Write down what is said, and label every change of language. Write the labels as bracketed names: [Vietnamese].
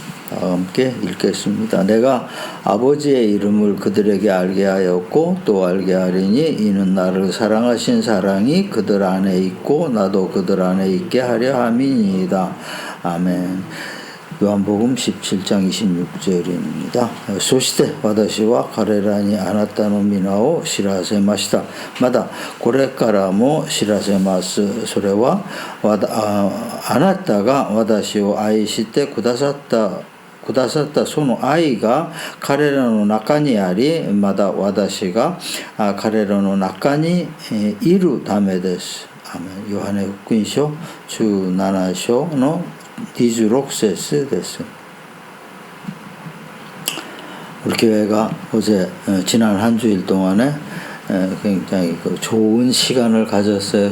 [Korean] 다 함께 읽겠습니다. 내가 아버지의 이름을 그들에게 알게 하였고 또 알게 하리니 이는 나를 사랑하신 사랑이 그들 안에 있고 나도 그들 안에 있게 하려 함이니이다. 아멘. 요한복음 17장 26절입니다. [Japanese] そして私は彼らにあなたの皆を知らせました。まだこれからも知らせます。それはあなたが私を愛してくださったその愛が彼らの中にあり、まだ私が彼らの中にいるためです。アメン。ヨハネ福音書17章の26節です。 [Korean] 우리 교회가 어제 지난 한 주일 동안에 굉장히 좋은 시간을 가졌어요.